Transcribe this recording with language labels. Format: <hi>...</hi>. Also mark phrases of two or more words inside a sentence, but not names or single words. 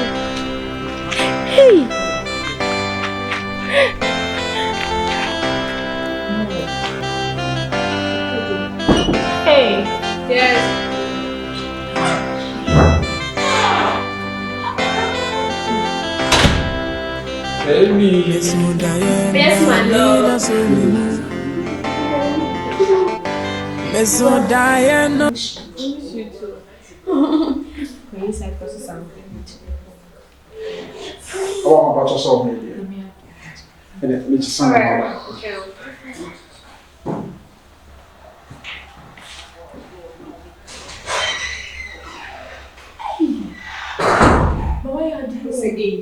<en>Hey. Hey. Yes. Baby. Yes, my love. Meso Diana. Oh, about yourself, maybe. And it makes sense. Why are you saying?</en>